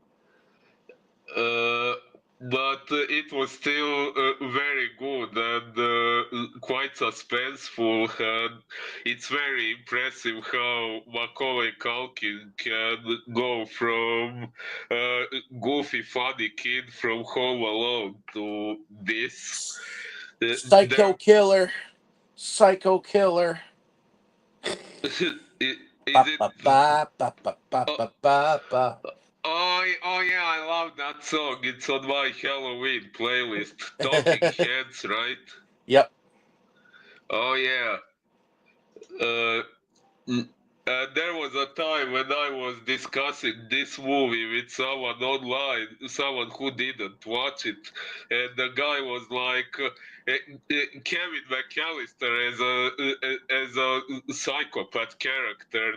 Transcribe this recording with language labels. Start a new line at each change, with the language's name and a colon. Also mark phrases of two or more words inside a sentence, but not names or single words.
English: Uh, but it was still very good and quite suspenseful, and it's very impressive how Macaulay Culkin can go from uh, goofy, funny kid from Home Alone to this. Psycho There, killer. Psycho killer. is Ba it? ba ba ba ba ba Oh, ba ba ba. oh yeah, I love that song. It's on my Halloween playlist. Talking Heads, right? Yep. Oh yeah. Uh, there was a time when I was discussing this movie with someone online, someone who didn't watch it, and the guy was like, Kevin McAllister as a psychopath character.